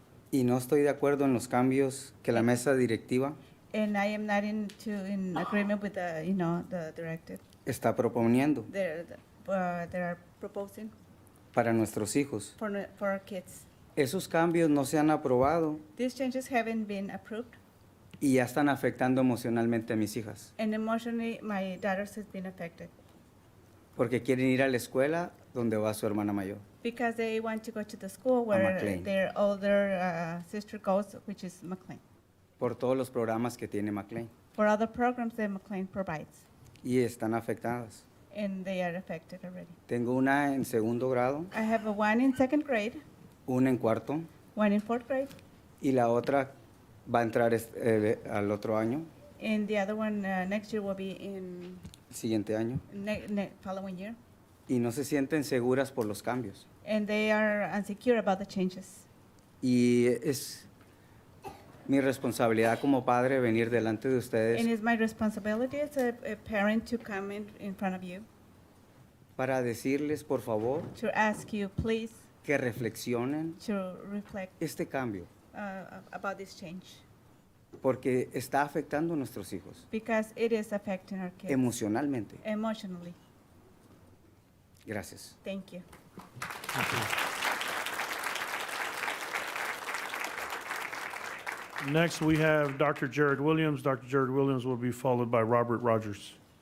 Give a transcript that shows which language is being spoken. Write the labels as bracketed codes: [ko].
[es] Y no estoy de acuerdo en los cambios que la mesa directiva [en] And I am not in agreement with the directive [es] está proponiendo [en] they're proposing [es] para nuestros hijos. [en] for our kids. [es] Esos cambios no se han aprobado [en] These changes haven't been approved, [es] y ya están afectando emocionalmente a mis hijas, [en] and emotionally, my daughters has been affected [es] porque quieren ir a la escuela donde va su hermana mayor. [en] because they want to go to the school where [es] McLean. [en] their older sister goes, which is McLean, [es] Por todos los programas que tiene McLean [en] for other programs that McLean provides, [es] y están afectadas. [en] and they are affected already. [es] Tengo una en segundo grado, [en] I have a 1 in 2nd grade, [es] una en cuarto [en] 1 in 4th grade, [es] y la otra va a entrar al otro año, [en] and the other one next year will be in [es] el siguiente año. [en] following year. [es] Y no se sienten seguras por los cambios. [en] And they are insecure about the changes. [es] Y es mi responsabilidad como padre venir delante de [en] And [es] ustedes [en] it's my responsibility as a parent to come in front of you [es] para decirles, por favor, [en] to ask you, please, [es] que reflexionen [en] to reflect [es] este cambio, [en] about this change, [es] porque está afectando a nuestros hijos [en] because it is affecting our kids [es] emocionalmente. [en] emotionally. [es] Gracias. [en] Thank you. Next, we have Dr. Jared Williams. Dr. Jared Williams will be followed by Robert Rogers.